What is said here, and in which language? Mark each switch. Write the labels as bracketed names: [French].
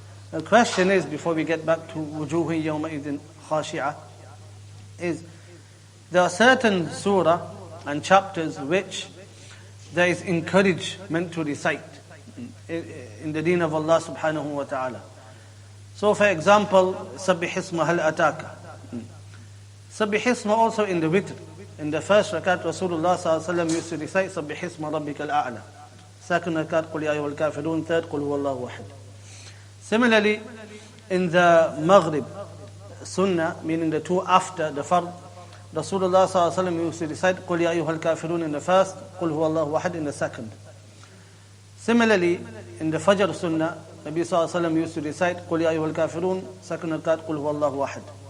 [English] The question is, before we get back to [Arabic] وُجُوهٍ يَوْمَئِذٍ خَاشِعَةٍ, [English] is there are certain surah and chapters which there is encouragement to recite in the deen of Allah subhanahu wa ta'ala. So for example, [Arabic] سَبِّحِ اسْمَ هَلْ أَتَاكَ. سَبِّحِ اسْمَ [English] also in the witr. In the first rakat, Rasulullah ﷺ used to recite [Arabic] سَبِّحِ اسْمَ رَبِّكَ الْأَعْلَى. [English] Second rakat, [Arabic] قُلْ يَا أَيُّهَا الْكَافِرُونَ. [English] Third, [Arabic] قُلْ هُوَ اللَّهُ أَحَدٌ. [English] Similarly, in the Maghrib Sunnah, meaning the two after the Fard, Rasulullah ﷺ used to recite [Arabic] قُلْ يَا أَيُّهَا الْكَافِرُونَ [English] in the first, [Arabic] قُلْ هُوَ اللَّهُ أَحَدٌ [English] in the second. Similarly, in the Fajr Sunnah, Nabi ﷺ used to recite [Arabic] قُلْ يَا أَيُّهَا الْكَافِرُونَ, [English] second rakat, [Arabic] قُلْ هُوَ اللَّهُ أَحَدٌ.